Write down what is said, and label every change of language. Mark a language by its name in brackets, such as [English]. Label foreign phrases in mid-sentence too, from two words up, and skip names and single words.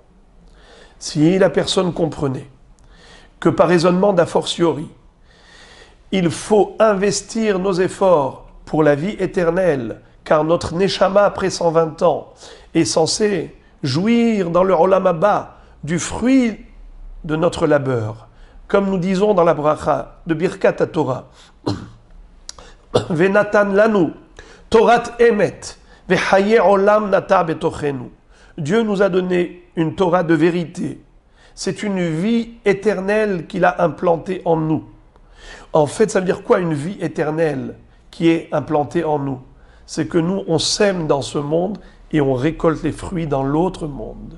[French] Si la personne comprenait que par raisonnement d'a fortiori, il faut investir nos efforts pour la vie éternelle, car notre neshama, après 120 ans, est censé jouir dans le [Hebrew] עולם הבא [French] du fruit de notre labeur. Comme nous disons dans la bracha de Birkat HaTorah, [Hebrew] ונתן לנו, תורת אמת, וחיי עולם נטע בתוכנו. [French] Dieu nous a donné une Torah de vérité. C'est une vie éternelle qu'il a implantée en nous. En fait, ça veut dire quoi une vie éternelle qui est implantée en nous? C'est que nous, on sème dans ce monde et on récolte les fruits dans l'autre monde.